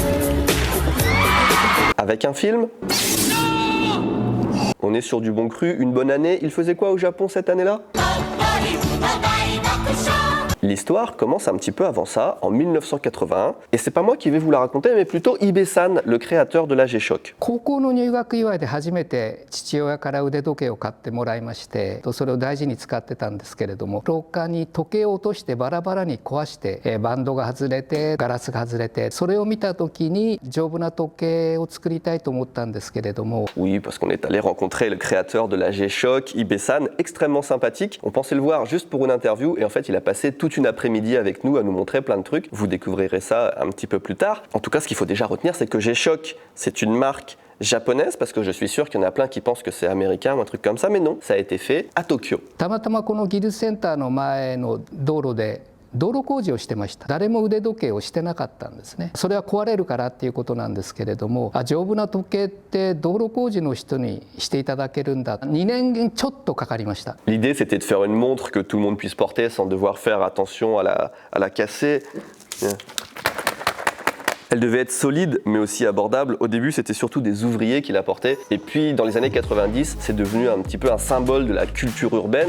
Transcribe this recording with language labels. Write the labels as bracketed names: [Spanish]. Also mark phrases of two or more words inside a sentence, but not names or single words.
[French] Avec un film? On est sur du bon cru, une bonne année. Il faisait quoi au Japon cette année-là? L'histoire commence un petit peu avant ça, en 1981, et c'est pas moi qui vais vous la raconter, mais plutôt Ibe-san, le créateur de la G-Shock. [Japanese] 高校の入学祝いで初めて父親から腕時計を買ってもらいまして、それを大事に使ってたんですけれども、廊下に時計を落としてバラバラに壊して、バンドが外れてガラスが外れて、それを見た時に丈夫な時計を作りたいと思ったんですけれども。 [French] Oui, parce qu'on est allé rencontrer le créateur de la G-Shock, Ibe-san, extrêmement sympathique. On pensait le voir juste pour une interview, et en fait il a passé toute une après-midi avec nous à nous montrer plein de trucs. Vous découvrirez ça un petit peu plus tard. En tout cas, ce qu'il faut déjà retenir, c'est que G-Shock, c'est une marque japonaise, parce que je suis sûr qu'il y en a plein qui pensent que c'est américain ou un truc comme ça, mais non, ça a été fait à Tokyo. [Japanese] たまたまこの技術センターの前の道路で道路工事をしてました。誰も腕時計をしてなかったんですね。それは壊れるからっていうことなんですけれども、丈夫な時計って道路工事の人にしていただけるんだ。2年ちょっとかかりました。 [French] L'idée, c'était de faire une montre que tout le monde puisse porter sans devoir faire attention à la casser. Elle devait être solide, mais aussi abordable. Au début, c'était surtout des ouvriers qui la portaient. Et puis, dans les années 90, c'est devenu un petit peu un symbole de la culture urbaine.